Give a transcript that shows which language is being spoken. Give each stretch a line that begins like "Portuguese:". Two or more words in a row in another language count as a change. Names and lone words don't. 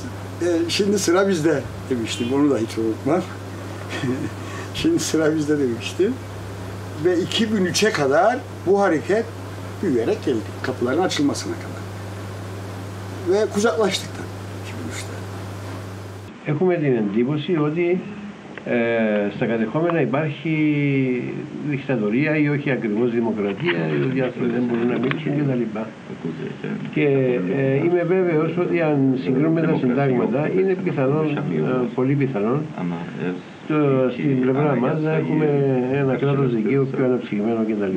Turkish: Şimdi sıra bizde demiştim. Onu da hiç unutmam. Şimdi sıra bizde demiştim. ve 2003'e kadar bu hareket büyüyerek geldi. Kapıların açılmasına kadar. Ve kucaklaştık da 2003'te.
Greek: Έχουμε την εντύπωση ότι στα κατεχόμενα υπάρχει δικτατορία ή όχι ακριβώς δημοκρατία, ή ότι οι άνθρωποι δεν μπορούν να μιλήσουν κτλ. Και είμαι βέβαιος ότι αν συγκρίνουμε τα συντάγματα, είναι πιθανόν, πολύ πιθανόν, στην πλευρά μας να έχουμε ένα κράτος δικαίου πιο αναψυγμένο κτλ.